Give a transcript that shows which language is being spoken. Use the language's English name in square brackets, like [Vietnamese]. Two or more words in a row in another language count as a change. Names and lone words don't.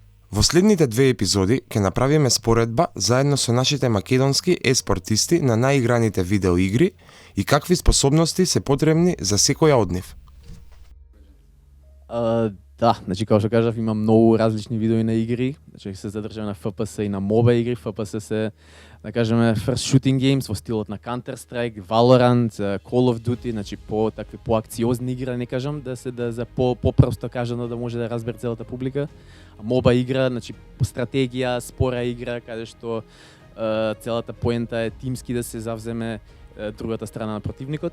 [Macedonian] Во следните две епизоди ќе направиме споредба заедно со нашите македонски еспортисти на наиграните видеоигри и какви способности се потребни за секоја од нив. Да, значи како што кажав, има многу различни видови на игри. Значи се задржам на FPS и на MOBA игри. FPS се, да кажеме, [English] first shooting games [Macedonian] во стилот на Counter-Strike, Valorant, Call of Duty, значи такви поакциозни игри, не кажам, да за попросто кажано да може да разбере целата публика. А MOBA игра, значи по стратегија, спора игра, каде што целата поента е тимски да се завземе другата страна на противникот.